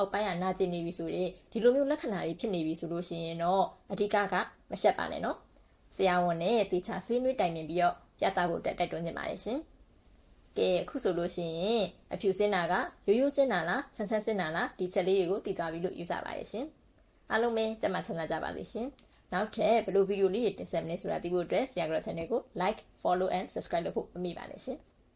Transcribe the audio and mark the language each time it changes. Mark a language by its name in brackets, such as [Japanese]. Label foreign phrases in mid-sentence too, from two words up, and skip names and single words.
[Burmese] က်ပိုင်းကနာကျင်နေပြီဆိုရင်ဒီလိုမျိုးလက္ခဏာတွေဖြစ်နေပြီဆိုလို့ရှိရင်တော့အဓိကမရှက်ပါနဲ့နော်ဆရာဝန်နဲ့တေချာဆွေးနွေးတိုင်ပင်ပြီးတော့ရတာဖို့တိုက်တွန်းနေပါတယ်ရှင်ကဲအခုဆိုလို့ရှိရင်အဖြူစင်းနာကရိုးရိုးစင်းနာလားဆန်းဆန်းစင်းနာလားဒီချက်လေးတွေကိုသိသွားပြီလို့ယူဆပါတယ်ရှင်အားလုံးပဲကြက်မှချမ်းသာကြပါလိမ့်ရှင်နောက်ထပ်ဘယ်လိုဗီဒီယိုလေးတွေတင်ဆက်မလဲဆိုတာသိဖို့အတွက်ဆရာက channel ကို [English] like follow and subscribe [Burmese] လုပ်ဖို့မမေ့ပါနဲ့ရှင်